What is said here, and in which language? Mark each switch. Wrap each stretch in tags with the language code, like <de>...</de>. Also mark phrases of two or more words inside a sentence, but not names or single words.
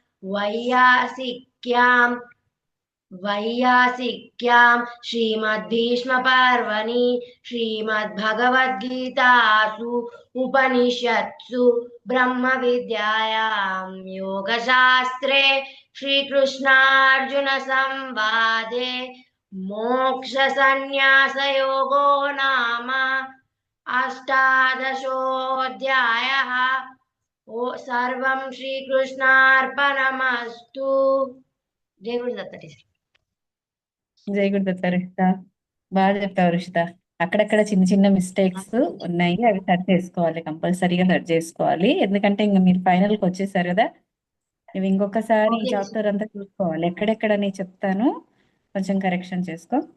<sa>वैयासिक्यां श्रीमद्भीष्मपर्वणि श्रीमद्भगवद्गीतासु उपनिषत्सु ब्रह्मविद्यायां योगशास्त्रे श्रीकृष्णार्जुनसंवादे मोक्षसंन्यासयोगो नाम अष्टादशोऽध्यायः। सर्वं श्रीकृष्णार्पणमस्तु।</sa> <te>जय गुरुदत्त टीचर। జై గురుదత్త రుషిత. బాగా చెప్తావు రుషిత. అక్కడక్కడ చిన్న చిన్న మిస్టేక్స్ ఉన్నాయి, అవి సరి చేసుకోవాలి, కంపల్సరీగా సరి చేసుకోవాలి. ఎందుకంటే ఇంకా మీరు ఫైనల్ కి వచ్చేసారు కదా, ఇవి ఇంకొకసారి ఈ చాప్టర్ అంతా చూసుకోవాలి. ఎక్కడెక్కడ నేను చెప్తాను, కొంచెం కరెక్షన్ చేసుకో.</te>